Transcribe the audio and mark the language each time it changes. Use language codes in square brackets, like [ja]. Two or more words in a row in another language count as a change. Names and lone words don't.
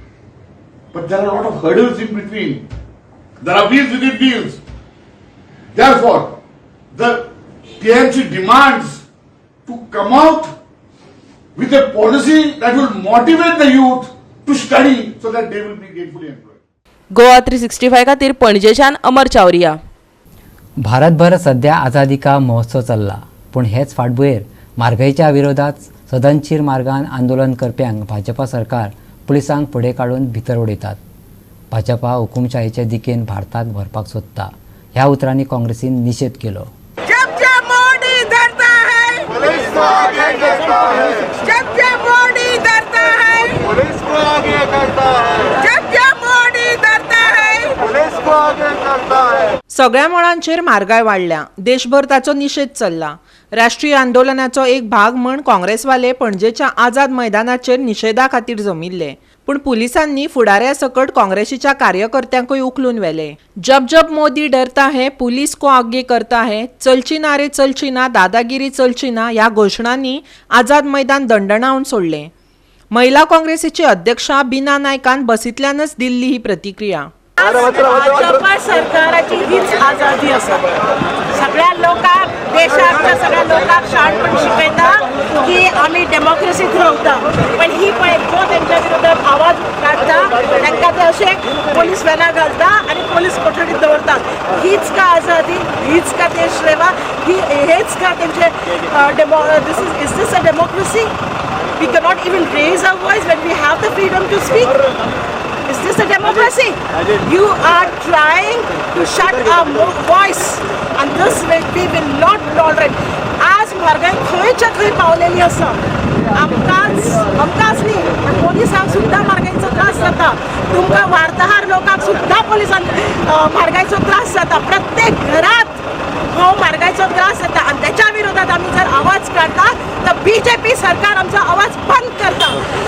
[en] But there are a lot of hurdles in between. There are wheels within wheels. Therefore, the TMC demands to come out with a policy that will motivate the youth to study so that they will be gainfully employed. [kok] गोवा 365 खातीर पणजेच्यान अमर चावरिया. भारतभर सध्या आझादी का महोत्सव चल्ला, पूण हेच फाटभुंयेर म्हारगायेच्या विरोधात सदनशीर मार्गान आंदोलन करप्यांक भाजपा सरकार पुलिसांक फुडें काडून भितर उडयतात. भाजपा हुकुमशाहीचे दिकेन भारताक व्हरपाक सोदता. ह्या उतरांनी काँग्रेसीन निशेध केलो. [hi] जब जब मोदी डरता है पुलिस को आगे करता है. जब जब मोदी डरता है पुलिस को आगे करता है. जब जब मोदी डरता है पुलिस को आगे करता है. [kok] सगळ्या मळांचेर म्हारगाय वाडल्या. देशभर ताचो निशेध चल्ला. राष्ट्रीय आंदोलनाचो एक भाग म्हण काँग्रेसवाले पणजेच्या आझाद मैदानाचेर निशेधा खातीर जमिल्ले. पूण पुलिसांनी फुडाऱ्या सकट काँग्रेसीच्या कार्यकर्त्यांकूय उखलून व्हेले. [hi] जब जब मोदी डरता है पुलिस को आगे करता है, [kok] चलची ना रे चलची ना, दादागिरी चलची ना ह्या घोषणांनी आझाद मैदान दणदणावन सोडले. महिला काँग्रेसीची अध्यक्षा बीना नायकान बसींतल्यानच दिल्ली ही प्रतिक्रिया. भाजपा सरकाराची हीच आझादी आसा. सगळ्या लोकांक देशाच्या सगळ्या लोकांक शाणपण शिकयता की आमी डेमोक्रेसीत रावता, पण ही पळय जो तेंच्या विरोधात आवाज काडटा तांकां ते अशे पोलीस व्हॅनां घालता आनी पोलीस कोठडीत दवरतात. हीच का आझादी? हीच का देशसेवा? हेच का तेंचे [en] is this a democracy? we cannot even raise our voice when we have the freedom to speak. Is this a democracy? You are trying to shut our voice, and this we will not tolerate. [kok] आज म्हारगाय खंयच्या खंय पावलेली आसा. आमकांच न्ही पण पोलिसांक सुद्दां म्हारगायेचो त्रास जाता. तुमकां वार्ताहर लोकांक सुद्दां पोलिसांक म्हारगायेचो त्रास जाता. प्रत्येक घरात हो म्हारगायेचो त्रास जाता आनी त्याच्या विरोधात आमी जर आवाज काढता तर बीजेपी सरकार आमचो आवाज बंद करता.